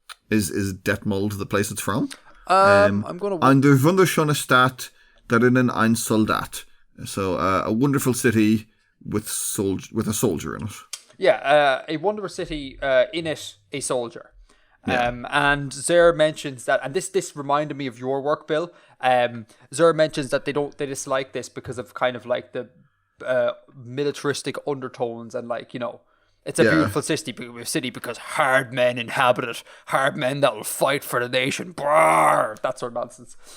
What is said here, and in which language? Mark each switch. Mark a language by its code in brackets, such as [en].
[en] Is Detmold the place it's from? I'm going to... [de] An der wunderschöne Stadt, darinnen ein Soldat. [en] So, a wonderful city with a soldier in it. Yeah, a wonderful city, in it, a soldier. Yeah. And Zer mentions that, and this reminded me of your work, Bill. Zer mentions that they dislike this because of kind of like the militaristic undertones and like, you know, it's a beautiful city because hard men inhabit it, hard men that will fight for the nation, brrr, that sort of nonsense.